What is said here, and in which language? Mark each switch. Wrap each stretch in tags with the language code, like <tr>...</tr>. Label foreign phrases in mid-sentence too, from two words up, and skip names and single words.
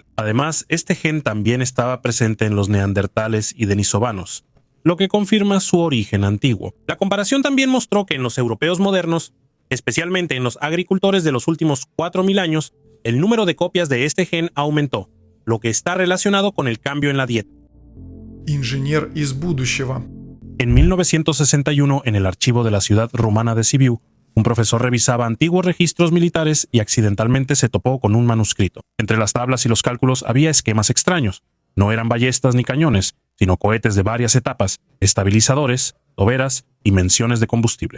<es>Además, este gen también estaba presente en los neandertales y denisovanos, lo que confirma su origen antiguo. La comparación también mostró que en los europeos modernos, especialmente en los agricultores de los últimos 4.000 años, el número de copias de este gen aumentó, lo que está relacionado con el cambio en la dieta.</es> <ru>Инженер из будущего.</ru> <es>En 1961, en el archivo de la ciudad rumana de Sibiu, un profesor revisaba antiguos registros militares y accidentalmente se topó con un manuscrito. Entre las tablas y los cálculos había esquemas extraños. No eran ballestas ni cañones, sino cohetes de varias etapas, estabilizadores, toberas y menciones de combustible.</es>